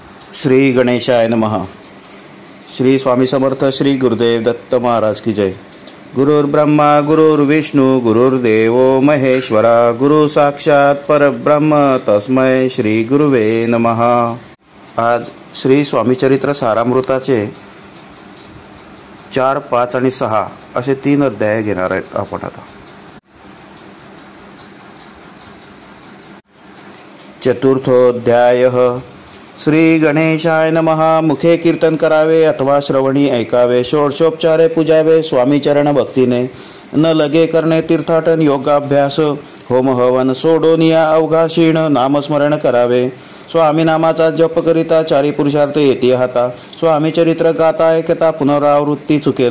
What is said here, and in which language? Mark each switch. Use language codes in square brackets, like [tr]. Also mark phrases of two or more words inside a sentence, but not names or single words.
[sa] श्री गणेशाय नमः। श्री स्वामी समर्थ श्री गुरुदेव दत्त [hi] महाराज की जय। [sa] गुरुर्ब्रह्मा गुरुर्विष्णू गुरुर्देव महेश्वरा, गुरु साक्षात परब्रह्म तस्मै श्री गुरुवे नमः। [mr] आज श्री स्वामी चरित्र सारामृताचे 4, 5 आणि 6 असे 3 अध्याय घेणार आहेत आपण आता। [sa] चतुर्थोध्यायः। श्री गणेशाय नमः। [mr] मुखे कीर्तन करावे अथवा श्रवणी ऐकावे, षोडशोपचारे पूजावे स्वामी चरण भक्तीने, न लगे करणे तीर्थाटन योगाभ्यास, होम हवन सोडून या अवघा क्षीण नामस्मरण करावे। स्वामी नामाचा जप करिता 4 पुरुषार्थ येती हाता, स्वामी चरित्र गाता ऐकता पुनरावृत्ती चुकेल।